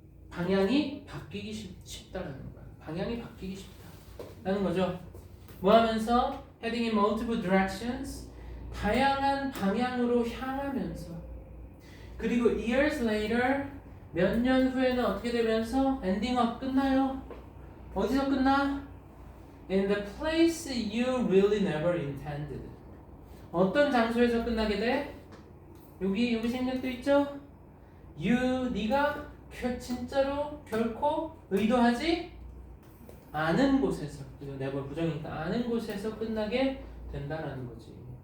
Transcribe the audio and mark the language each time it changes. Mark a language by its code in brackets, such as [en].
[ko] 방향이 바뀌기 쉽다라는 거야. 방향이 바뀌기 쉽다라는 거죠. 뭐 하면서 [en] heading in multiple directions. [ko] 다양한 방향으로 향하면서. 그리고 [en] years later [ko] 몇 년 후에는 어떻게 되면서 [en] ending up [ko] 끝나요? 어디서 끝나? [en] In the place you really never intended. [ko] 어떤 장소에서 끝나게 돼? 여기 생략도 있죠? 네가 진짜로 결코 의도하지 않은 곳에서, 그죠? never 부정이니까 아는 곳에서 끝나게 된다라는 거지.